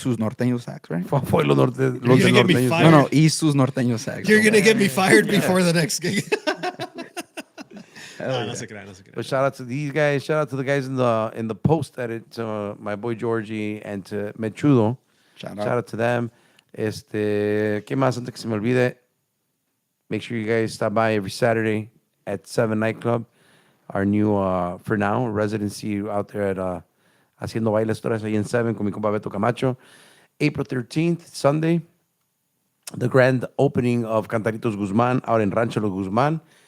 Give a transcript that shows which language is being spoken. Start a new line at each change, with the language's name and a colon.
Spanish: sus norteños sax,
English: right?
Spanish: Fofo y los
English: You're gonna get me
Spanish: norteños
English: fired.
Spanish: No, y sus norteños sax.
English: You're gonna get me fired before the next gig.
Spanish: No se crean.
English: But shout out to these guys. Shout out to the guys in the post edit, to my boy Georgie and to Mechudo. Shout out to them.
Spanish: ¿Qué más antes que se me olvide?
English: Make sure you guys stop by every Saturday at 7 Nightclub. Our new, for now, residency out there at Haciendo Bailes Torres
Spanish: ahí en 7 con mi compa
English: Beto Camacho. April 13th, Sunday, the grand opening of Cantaritos Guzmán out in Rancho Los Guzmán.